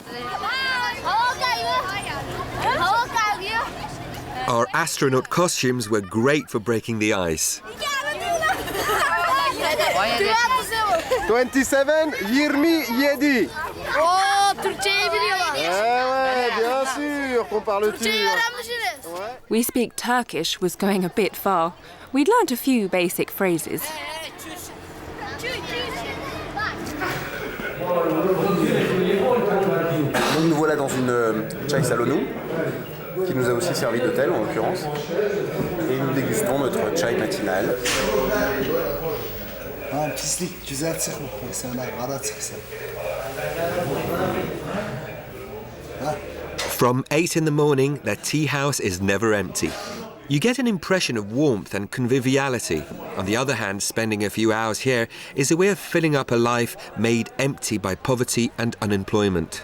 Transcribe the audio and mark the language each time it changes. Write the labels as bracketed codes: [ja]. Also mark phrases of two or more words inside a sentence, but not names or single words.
[en] Our astronaut costumes were great for breaking the ice. 27, 27. [tr] Oh, Türkçeyi biliyorlar. [fr] Ouais, bien sûr qu'on parle turc. [en] We speak Turkish was going a bit far. We'd learnt a few basic phrases. [fr] Donc nous voilà dans une [tr] chai salonu, [fr] qui nous a aussi servi d'hôtel en l'occurrence, et nous dégustons notre chai matinale. [tr] Pislik güzel çıkmış mesela, kara çıksa. [en] From 8 in the morning, the tea house is never empty. You get an impression of warmth and conviviality. On the other hand, spending a few hours here is a way of filling up a life made empty by poverty and unemployment.